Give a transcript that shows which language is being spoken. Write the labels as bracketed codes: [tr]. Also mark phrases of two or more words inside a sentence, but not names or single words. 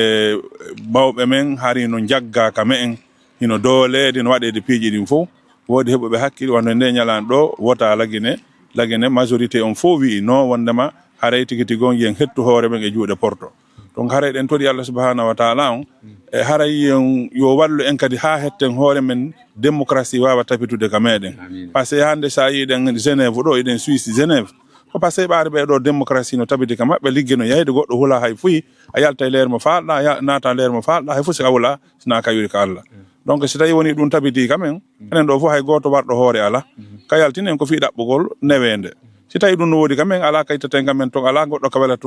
[ff] mawɓe men harino jagga ka me en hino doolede no waɗede piiji ɗin fof woodi heɓoɓe hakkille wonde nde ñalande ɗo wota lagine majorité on fof wi non wondema haray tigi tigon yen hettu hoore men e juuɗe porto donc haray ɗen toɗi [ar] Allah subhanahu wa ta'ala [ff] on e haray yo wallu en kadi ha hetten hoore men démocratie wawa tapitude ka meɗen [fr] par ce que [ff] hande sa yiɗen Genève ɗo eɗen Suisse Genève ko [fr] par ce que [ff] ɓaade ɓe ɗo démocratie no tabiti ka maɓɓe ligge no yeyde goɗɗo hula hay fuyi a yalta e leer mo falɗa naata leer mo falɗa hay fof si a wula sina kayuri ka Allah donc si tawi woni ɗum tabiti kamen enen ɗo fof hay goto warɗo hoore ala ka yaltinen ko fi ɗaɓɓugol newende si tawi ɗum no woodi kamen ala kayitaten kamen ton ala goɗɗo ka wela